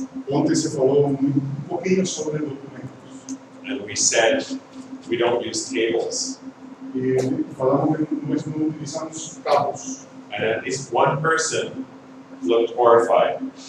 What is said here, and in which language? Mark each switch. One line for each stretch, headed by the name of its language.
Portuguese: Ontem você falou pouquinho sobre documentos.
English: And we said we don't use tables.
Portuguese: E falamos que nós não utilizamos cabos.
English: And at least one person looked horrified.